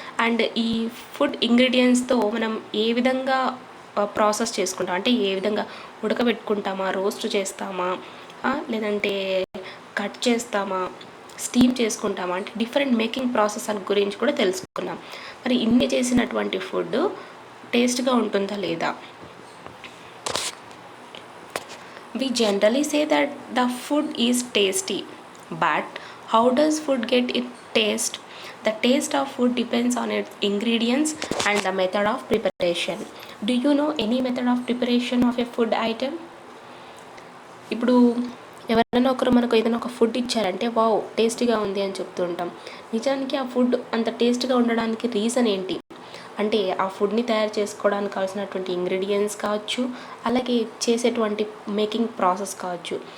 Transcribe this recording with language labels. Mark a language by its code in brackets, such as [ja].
[te] And ఈ food ఇంగ్రీడియంట్స్తో మనం ఏ విధంగా ప్రాసెస్ చేసుకుంటాం, అంటే ఏ విధంగా ఉడకబెట్టుకుంటామా, రోస్ట్ చేస్తామా, లేదంటే కట్ చేస్తామా, స్టీమ్ చేసుకుంటామా, అంటే డిఫరెంట్ మేకింగ్ ప్రాసెస్ అని గురించి కూడా తెలుసుకున్నాం. మరి ఇన్ని చేసినటువంటి ఫుడ్ టేస్ట్గా ఉంటుందా లేదా? [en] We generally say that the food is tasty, but how does food get its taste? The taste of food depends on its ingredients and the method of preparation. Do you know any method of preparation of a food item? [te] ఇప్పుడు ఎవరైనా ఒకరు మనకు ఏదైనా ఒక food ఇచ్చారంటే wow టేస్టీగా ఉంది అని చెప్తూ ఉంటాం. నిజానికి ఆ ఫుడ్ అంత టేస్ట్గా ఉండడానికి రీజన్ ఏంటి అంటే ఆ ఫుడ్ని తయారు చేసుకోవడానికి కావాల్సినటువంటి ఇంగ్రీడియంట్స్ కావచ్చు, అలాగే చేసేటువంటి మేకింగ్ ప్రాసెస్ కావచ్చు.